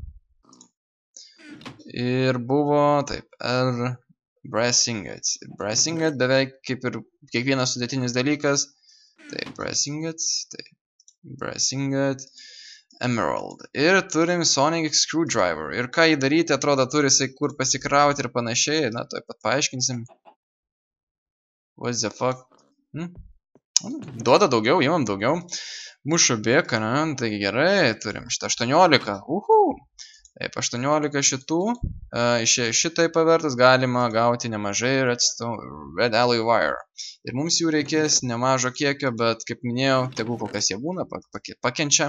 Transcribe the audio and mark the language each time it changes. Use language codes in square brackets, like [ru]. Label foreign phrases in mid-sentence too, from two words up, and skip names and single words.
[lt] Ir buvo, taip, [en] brass ingot. Brass ingot [lt] beveik kaip ir kiekvienas sudėtinis dalykas. Tai [en] brass ingot, [lt] tai [en] brass ingot, [lt] emerald. Ir turim [en] sonic screwdriver. [lt] Ir ką jį daryti, atrodo, turi jisai kur pasikrauti ir panašiai. Na, tuoj pat paaiškinsim. [en] What the fuck? [lt] Duoda daugiau, imam daugiau. Mušu bėką, taigi gerai, turim šitą 18. Taip, 18 šitų. Šitai pavertus galima gauti nemažai [en] red alloy wire. [lt] Ir mums jų reikės nemažo kiekio, bet kaip minėjau, tegul kol kas jie būna, pakenčia.